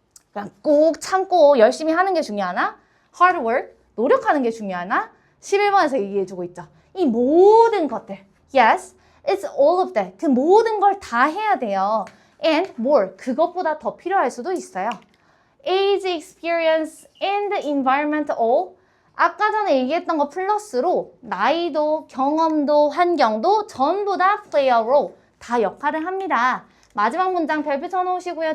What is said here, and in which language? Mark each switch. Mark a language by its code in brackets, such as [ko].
[ko] 그냥 꾹 참고 열심히 하는 게 중요하나? [en] hard work, [ko] 노력하는 게 중요하나? 11번에서 얘기해주고 있죠. 이 모든 것들. [en] Yes, it's all of that. [ko] 그 모든 걸 다 해야 돼요. [en] And more, [ko] 그것보다 더 필요할 수도 있어요. [en] Age, experience, and environment all. [ko] 아까 전에 얘기했던 거 플러스로 나이도, 경험도, 환경도 전부 다 [en] play a role. [ko] 다 역할을 합니다. 마지막 문장 별표 쳐놓으시고요.